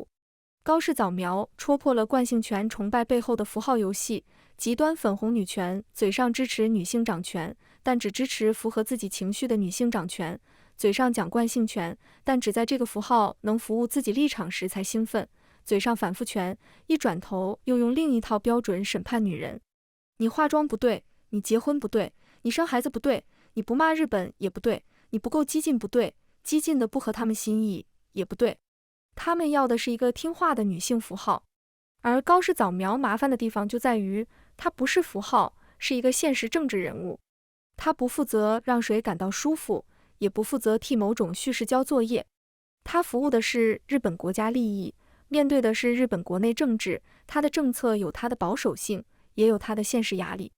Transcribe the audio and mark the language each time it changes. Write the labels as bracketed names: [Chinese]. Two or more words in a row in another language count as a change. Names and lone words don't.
[Chinese] 高市早苗戳破了慣性權崇拜背後的符號遊戲，極端粉紅女權，嘴上支持女性掌權，但只支持符合自己情緒的女性掌權；嘴上講慣性權，但只在這個符號能服務自己立場時才興奮；嘴上反復權，一轉頭又用另一套標準審判女人。你化妝不對，你結婚不對，你生孩子不對，你不罵日本也不對，你不夠激進不對，激進的不合他們心意也不對。他們要的是一個聽話的女性符號，而高市早苗麻煩的地方就在於，她不是符號，是一個現實政治人物。她不負責讓誰感到舒服，也不負責替某種敘事交作業。她服務的是日本國家利益， 面對的是日本國內政治，它的政策有它的保守性，也有它的現實壓力。